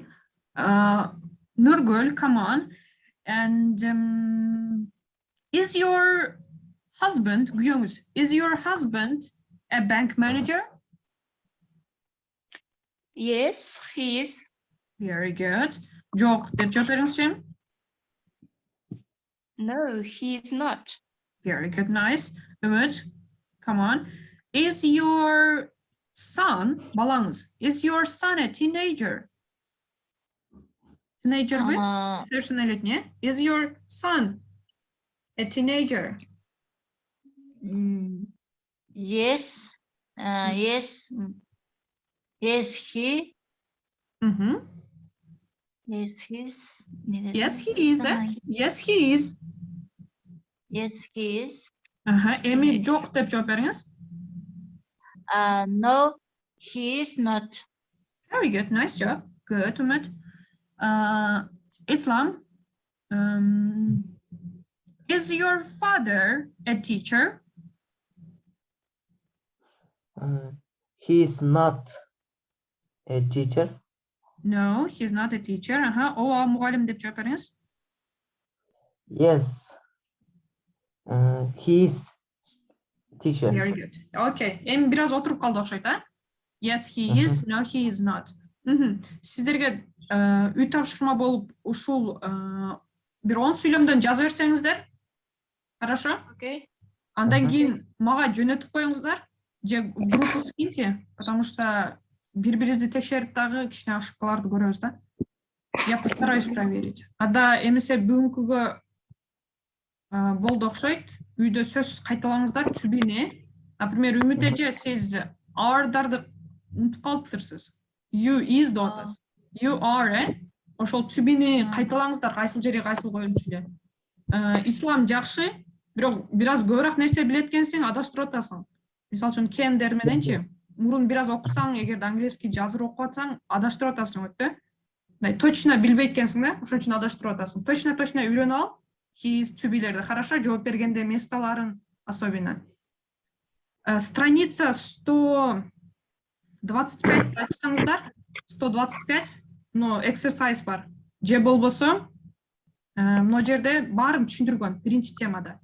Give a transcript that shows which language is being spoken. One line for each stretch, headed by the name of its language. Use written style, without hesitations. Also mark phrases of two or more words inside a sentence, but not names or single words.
English: Nurgul, come on. And is your husband, Guyongus, is your husband a bank manager? Yes, he is. Very good.
Kyrgyz: Жок деп жооп бериңизчи.
English: No, he is not. Very good, nice. Umut, come on. Is your son, балаңыз, is your son a teenager?
Kyrgyz: Teenager бе? Совершеннолетний.
English: Is your son a teenager? yes. Yes. Yes, he. Yes, he's. Yes, he is. Yes, he is. Yes, he is.
Kyrgyz: Эми жок деп жооп бериңиз.
English: No, he is not. Very good, nice job. Good, Umut. Islam, is your father a teacher? He is not a teacher. No, he's not a teacher.
Kyrgyz: Ооба, мугалим деп жооп бериңиз.
English: Yes, he is teacher. Very good.
Kyrgyz: Okay, эми бир аз отуруп калды окшойт,
English: Yes, he is. No, he is not.
Kyrgyz: Сиздерге үй тапшырма болуп ушул бир 10 сүйлөмдөн жаза берсеңиздер.
Russian: Хорошо?
English: Okay.
Kyrgyz: Андан кийин мага жөнөтүп коюңуздар. Же
Russian: в группу скиньте, потому что
Kyrgyz: бири-бирибизди текшерип дагы кичине ошибкаларды көрөбүз да.
Russian: Я постараюсь проверить.
Kyrgyz: Ада эмесе бүгүнкүгө болду окшойт. Үйдө сөзсүз кайталаңыздар түбүнө. Например, Үмүт эже сиз ardарды унутуп калыптырсыз.
English: You is
Kyrgyz: деп атасыз.
English: You are,
Kyrgyz: ошол түбүнө кайталаңыздар, кайсыл жерге кайсыл коюнчу эле. Ислам жакшы, бирок бир аз көбүрөөк нерсе билет экенсиң, адаштырып атасың. Мисалы үчүн кендер мененчи, мурун бир аз окусаң, эгерде английский жазыр окуп атсаң, адаштырып атасың өтө. Точно билбейт экенсиң да, ошон үчүн адаштырып атасың. Точно үйрөнүп ал.
English: his, to be'лерди.
Kyrgyz: Хорошо, жооп бергенде местоларын особенно. Страница 125 ачсаңыздар, 125, но exercise бар. Же болбосо, мына жерде баарын түшүндүргөн биринчи темада.